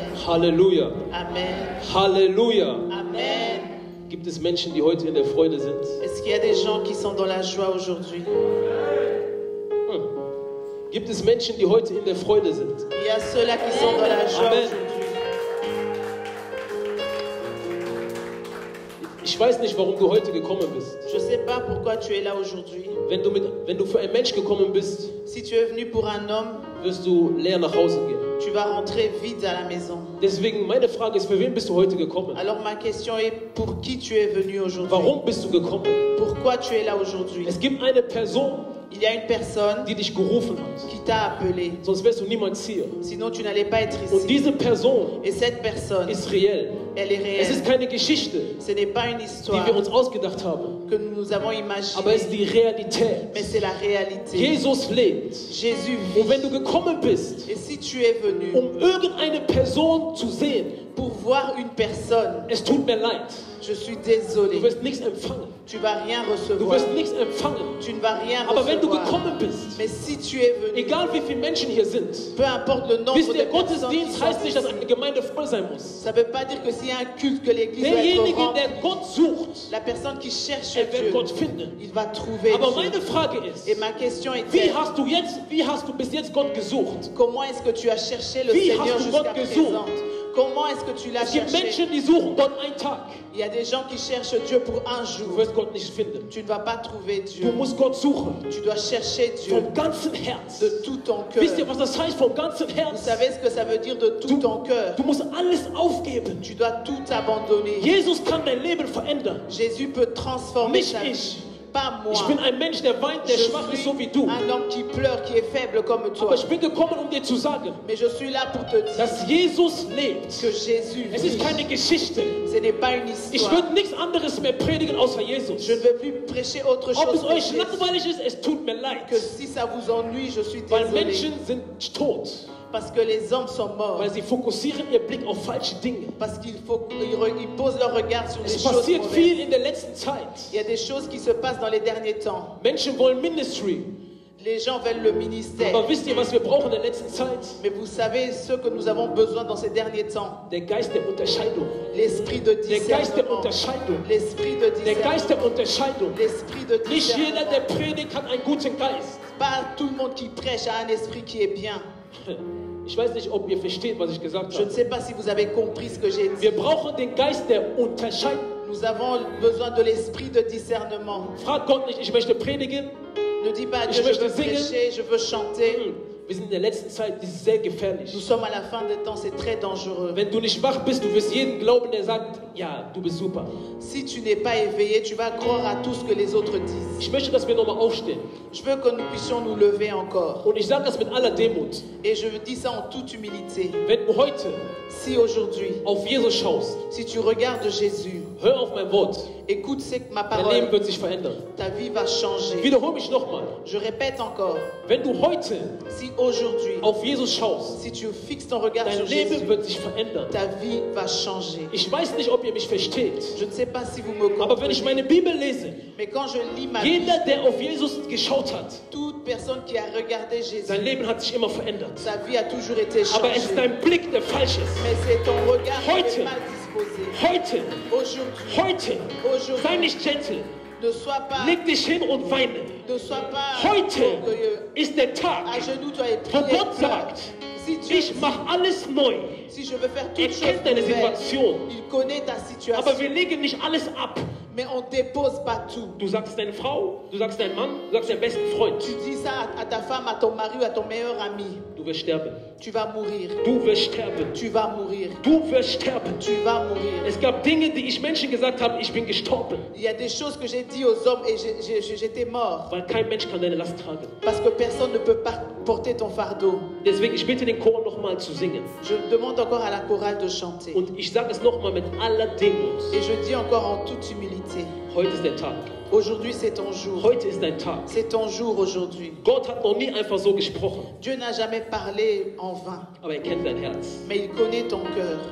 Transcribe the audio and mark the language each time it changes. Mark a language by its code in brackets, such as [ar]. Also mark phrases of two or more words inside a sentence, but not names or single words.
[de] Halleluja. Amen. Halleluja. Amen. Gibt es Menschen, die heute in der Freude sind? [fr] Est-ce qu'il y a des gens qui sont dans la joie aujourd'hui? [de] Gibt es Menschen, die heute in der Freude sind? [fr] Il y a ceux-là qui sont dans la joie Amen. aujourd'hui. [de] Ich weiß nicht, warum du heute gekommen bist. [fr] Je ne sais pas pourquoi tu es là aujourd'hui. [de] Wenn du für einen Mensch gekommen bist, [fr] Si tu es venu pour un homme, [de] wirst du leer nach Hause gehen. [fr] tu vas rentrer vide à la maison. [de] Deswegen meine Frage ist, für wen bist du heute gekommen? [fr] Alors ma question est, pour qui tu es venu aujourd'hui? [de] Warum bist du gekommen? [fr] Pourquoi tu es là aujourd'hui? [de] Es gibt eine Person, [fr] Il y a une personne [de] die dich gerufen hat. [fr] qui t'a appelé. [de] Sonst wärst du niemals hier. [fr] Sinon tu n'allais pas être [de] Und [fr] ici. [de] diese Person [fr] Et cette personne, [de] ist reell. [fr] elle est [de] Es ist [fr] réelle. [de] keine Geschichte, [fr] Ce n'est pas une [de] die [fr] histoire [de] wir uns ausgedacht haben, [fr] que nous avons [de] aber es ist [fr] imaginée, [de] die Realität. [fr] mais c'est la réalité. [de] Jesus lebt. [fr] Jésus [de] Und wenn [fr] vit. [de] du gekommen bist, [fr] Et si tu es venu [de] irgendeine Person zu sehen, [fr] pour voir une personne, [de] es tut mir leid, [fr] je suis [de] du [fr] désolé, [de] wirst nichts empfangen. [fr] tu vas rien [de] Du [fr] recevoir. [de] wirst nichts empfangen. [fr] Tu ne vas rien [de] Aber wenn du [fr] recevoir. [de] gekommen bist, [fr] Mais si tu es venu, [de] egal wie viele Menschen hier sind, [fr] peu importe le nombre [de] wisst [fr] de [de] ihr, [fr] personnes qui [de] Gottesdienst [fr] sont [de] heißt nicht, dass [fr] ici, [de] eine Gemeinde voll sein muss. [fr] ça ne veut pas dire que s'il y a un culte, que l'église doit être [de] Derjenige, [fr] remplie. [de] der Gott sucht, [fr] La personne qui cherche [de] er wird [fr] Dieu, [de] Gott finden. [fr] il va trouver [de] Aber [fr] Dieu. [de] meine Frage ist, [fr] Et ma question est, [de] wie hast du bis jetzt Gott gesucht? [fr] comment est-ce que tu as cherché le [de] Wie [fr] Seigneur [de] hast du [fr] jusqu'à [de] Gott gesucht? [fr] présent? Comment est-ce que tu l'as [de] Es gibt [fr] cherché? [de] Menschen, die suchen Gott einen Tag. [fr] Il y a des gens qui cherchent Dieu pour un [de] Du [fr] jour. [de] wirst Gott nicht finden. [fr] Tu ne vas pas trouver [de] Du [fr] Dieu. [de] musst Gott suchen. [fr] Tu dois chercher Dieu [de] Vom ganzen Herz. [fr] de tout ton cœur. [de] Wisst ihr, was das heißt vom ganzen [fr] Vous [de] Herz? [fr] savez ce que ça veut dire de tout ton cœur? [de] Du musst alles aufgeben. [fr] Tu dois tout abandonner. [de] Jesus kann dein Leben verändern. [fr] Jésus peut transformer [de] Nicht [fr] ta vie. [de] ich. [fr] Pas moi. [de] Ich bin ein Mensch, der weint, der [fr] Je [de] schwach ist, [fr] suis [de] so wie du. [fr] un homme qui pleure, qui est faible comme toi. [de] Aber ich bin gekommen, um dir zu sagen, [fr] Mais je suis là pour te dire [de] dass Jesus lebt. [fr] que Jésus [de] Es ist [fr] vit. [de] keine Geschichte. [fr] Ce n'est pas une [de] Ich [fr] histoire. [de] würde nichts anderes mehr predigen außer Jesus. [fr] Je ne veux plus prêcher autre [de] Ob [fr] chose [de] es [fr] que, [de] euch [fr] Jésus. [de] langweilig ist, es tut mir leid. [fr] Que si ça vous ennuie, je suis [de] Weil [fr] désolé. [de] Menschen sind tot. [fr] Parce que les hommes sont morts. [de] Weil sie fokussieren ihr Blick auf falsche Dinge. [fr] Parce qu'ils posent leur regard sur des [de] Es [fr] choses [de] passiert viel [fr] mauvaises. [de] in der letzten Zeit. [fr] Il y a des choses qui se passent dans les derniers temps. [de] Menschen wollen Ministry. [fr] Les gens veulent le ministère. [de] Aber wisst ihr, was wir brauchen in der letzten Zeit? [fr] Mais vous savez ce que nous avons besoin dans ces derniers temps. [de] Der Geist der Unterscheidung. [fr] L'esprit de [de] Der Geist der [fr] discernement. [de] Unterscheidung. [fr] L'esprit de [de] Der Geist der [fr] discernement. [de] Unterscheidung. [fr] L'esprit de [de] Nicht jeder, [fr] discernement. [de] der predigt, hat einen guten Geist. [fr] Pas tout le monde qui prêche a un esprit qui est bien. [de] Ich weiß nicht, ob ihr versteht, was ich gesagt [fr] Je ne [de] habe. [fr] sais pas si vous avez compris ce que j'ai dit. [de] Wir brauchen den Geist der Unterscheidung. [fr] Nous avons besoin de l'esprit de discernement. [de] Frag Gott nicht, ich möchte predigen. [fr] Ne dis pas à [de] Ich [fr] Dieu, je [de] möchte [fr] veux [de] singen. [fr] prêcher, je veux chanter. [de] Wir sind in der letzten Zeit, das ist sehr gefährlich. [fr] Nous sommes à la fin des temps, c'est très dangereux. [de] Wenn du nicht wach bist, du wirst jeden glauben, der sagt, ja, du bist super. [fr] Si tu n'es pas éveillé, tu vas croire à tout ce que les autres disent. [de] Ich möchte, dass wir nochmal aufstehen. [fr] Je veux que nous puissions nous lever encore. [de] Und ich sage das mit aller Demut. [fr] Et je dis ça en toute humilité. [de] Wenn du heute [fr] Si aujourd'hui, [de] auf Jesus schaust, [fr] si tu regardes Jésus, [de] hör auf mein Wort. [fr] écoute ma [de] Dein Leben [fr] parole, [de] wird sich verändern. [fr] ta vie va changer. [de] Wiederhol mich nochmal. [fr] Je répète encore, [de] Wenn du heute [fr] si aujourd'hui, [de] auf Jesus schaust, [fr] si tu fixes ton regard [de] dein [fr] sur [de] Leben [fr] Jésus, [de] wird sich verändern. [fr] ta vie va changer. [de] Ich weiß nicht, ob ihr mich versteht, [fr] Je ne sais pas si vous me [de] aber wenn ich [fr] comprenez, [de] meine Bibel lese, [fr] mais quand je lis ma Bible, [de] jeder, der auf Jesus geschaut hat, [fr] toute personne qui a regardé Jésus, [de] sein Leben hat sich immer verändert. [fr] sa vie a toujours été [de] Aber es ist [fr] changée. [de] dein Blick, der falsch ist. [fr] Mais c'est ton regard qui [de] Heute. [fr] est mal disposé. [de] Heute, [fr] Aujourd'hui, [de] heute, sei nicht gentle. [fr] ne sois pas, [de] Leg dich hin und weine. [fr] ne sois pas [de] Heute [fr] orgueilleux. [de] ist der Tag, [fr] À genoux, toi et [de] wo [fr] prie et [de] Gott [fr] pleure. [de] sagt, [fr] Si Dieu [de] ich mache alles neu. [fr] si je veux faire [de] Er [fr] toute chose [de] kennt deine [fr] nouvelle, [de] Situation. [fr] il connaît ta situation, [de] Aber wir legen nicht alles ab. [fr] mais on dépose pas tout. [de] Du sagst deine Frau, du sagst deinen Mann, du sagst deinen besten Freund. [fr] Tu dis ça à ta femme, à ton mari ou à ton meilleur ami. [de] Du wirst sterben. [fr] Tu vas mourir. [de] Du wirst sterben. [fr] Tu vas mourir. [de] Du wirst sterben. [fr] Tu vas mourir. [de] Es gab Dinge, die ich Menschen gesagt habe, ich bin gestorben. [fr] Il y a des choses que j'ai dit aux hommes et j'étais mort. [de] Weil kein Mensch kann deine Last tragen. [fr] Parce que personne ne peut pas porter ton fardeau. [de] Deswegen, ich bitte den Chor nochmal zu singen. [fr] Je demande encore à la chorale de chanter. [de] Und ich sage es nochmal mit aller Demut. [fr] Et je dis encore en toute humilité. [de] Heute ist der Tag. [fr] Aujourd'hui, c'est ton jour. [de] Heute ist dein Tag. [fr] C'est ton jour aujourd'hui. [de] Gott hat noch nie einfach so gesprochen. [fr] Dieu n'a jamais parlé en vain. [de] Aber er kennt dein Herz. [fr] Mais il connaît ton cœur.